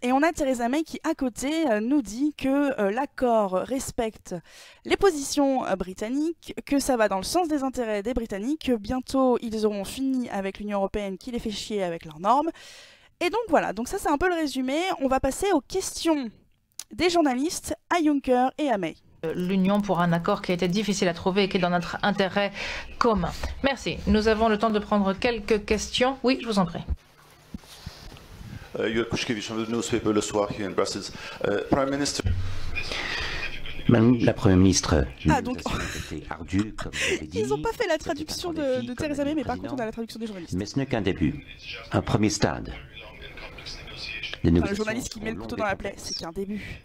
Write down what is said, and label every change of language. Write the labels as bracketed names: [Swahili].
[French] Et on a Theresa May qui, à côté, nous dit que l'accord respecte les positions britanniques, que ça va dans le sens des intérêts des Britanniques, que bientôt ils auront fini avec l'Union européenne qui les fait chier avec leurs normes. Et donc voilà, donc ça c'est un peu le résumé. On va passer aux questions des journalistes à Juncker et à May. L'union pour un accord qui a été difficile à trouver et qui est dans notre intérêt commun. Merci. Nous avons le temps de prendre quelques questions. Oui, je vous en prie. [English] Jurek Kuszkiewicz from the newspaper Le Soir here in Brussels. Prime Minister. [French] Madame la Première ministre, donc... ardue, comme vous l'avez dit. Ils n'ont pas fait la traduction de Theresa May, mais par contre on a la traduction des journalistes. Mais ce n'est qu'un début, un premier stade. Le journaliste qui met le couteau dans la plaie, c'est qu'un début.